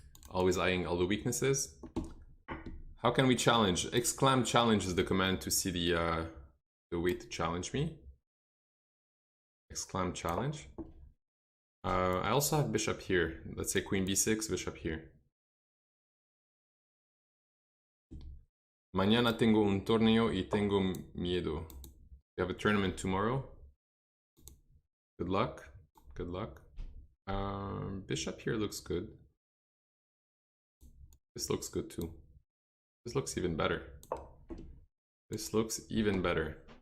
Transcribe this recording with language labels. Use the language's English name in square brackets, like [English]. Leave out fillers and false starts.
[English] Always eyeing all the weaknesses. How can we challenge? Exclam challenge is the command to see the way to challenge me. Exclam challenge. I also have bishop here. Let's say queen b6, bishop here. [Spanish] Mañana tengo un torneo y tengo miedo. [English] We have a tournament tomorrow. Good luck. Good luck. Bishop here looks good. This looks good too. This looks even better. This looks even better.